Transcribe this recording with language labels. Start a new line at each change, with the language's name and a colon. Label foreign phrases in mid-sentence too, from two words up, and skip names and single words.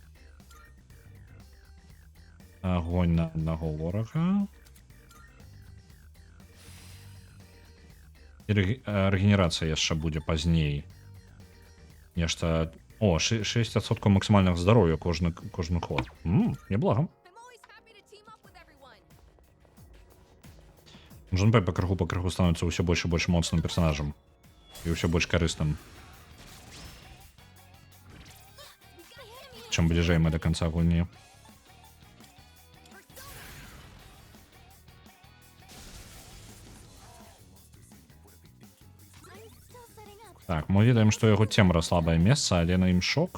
Belarusian: Агонь на аднаго ворага. І рэгенерацыя яшчэ будзе пазней. Нешта... О, 6% максимальных здароўя кожны ход. Неблага.
English: I'm always happy to team up with everyone.
Belarusian: Джунпэй па крыху становіцца ўсё больш і больш моцным персонажам. І ўсё больш карысным. Чым бліжэй мы да канца гульні. Так, мы ведаем, што яго цемра слабае месца, але на ім шок.